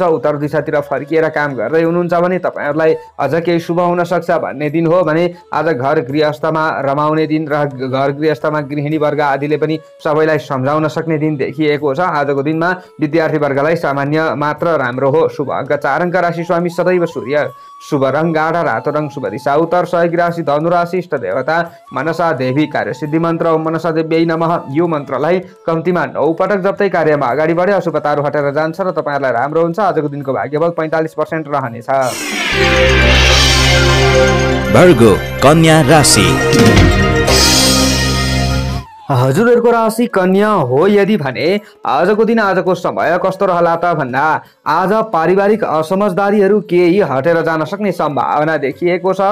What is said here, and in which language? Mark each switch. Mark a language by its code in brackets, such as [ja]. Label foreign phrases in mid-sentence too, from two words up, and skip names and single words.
[ne] उत्तर दिशातिर फर्किएर काम गर्दै हुनुहुन्छ भने तपाईँहरूलाई अझ केही शुभ हुन सक्छ भन्ने दिन हो भने आज घर गृहस्थमा रमाउने दिन र घर गृहस्थमा गृहिणी वर्ग आदिले पनि सबैलाई सम्झाउन सक्ने दिन देखिएको छ। आजको दिनमा विद्यार्थी वर्गलाई सामान्य मात्र राम्रो हो। शुभ अङ्क 4 अङ्क, राशि स्वामी सदैव सूर्य, शुभ रङ गाढा रातो रङ, शुभ दिशा उत्तर, सहयोगी राशि धनु राशि, इष्ट देवता मनसा देवी, कार्यसिद्धि मन्त्र [sa] ओम मनसा देव्यै नमः। [ne] यो मन्त्रलाई कम्तीमा 9 पटक जप्दै कार्यमा अगाडि बढे अशुभताहरू हटेर जान्छ र तपाईँहरूलाई राम्रो हुन्छ। आजको दिनको भाग्यबल 45% रहनेछ। भर्गो कन्या राशि। हजुरहरूको राशि कन्या हो यदि भने आजको दिन आजको समय कस्तो रहला त भन्दा आज पारिवारिक असमझदारीहरू केही हटेर जान सक्ने सम्भावना देखिएको छ।